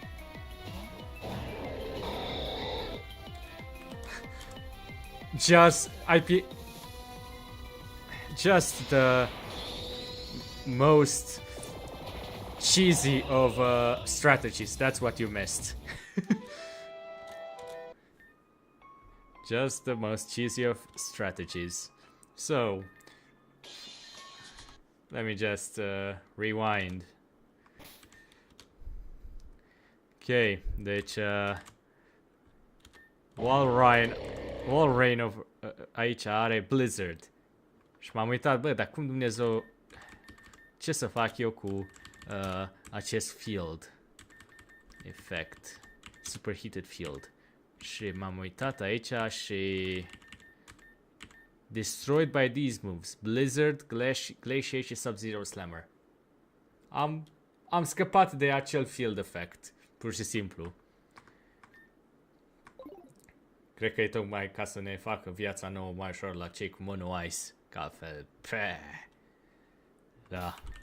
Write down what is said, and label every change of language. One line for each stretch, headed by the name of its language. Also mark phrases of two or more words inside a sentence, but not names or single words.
English: Just the most cheesy of strategies. That's what you missed. Just the most cheesy of strategies. So, let me just rewind.
Romanian: Ok, deci Walrein aici are Blizzard. Și m-am uitat, bă, dar cum Dumnezeu, ce să fac eu cu acest
English: field effect, superheated field.
Romanian: Și m-am uitat aici și
English: destroyed by these moves,
Romanian: Blizzard, Glaciate și Sub-Zero Slammer. Am scăpat de acel
English: field effect,
Romanian: pur și simplu. Cred că e tocmai ca să ne facă viața nouă mai ușor la cei cu Mono Ice, că altfel, da.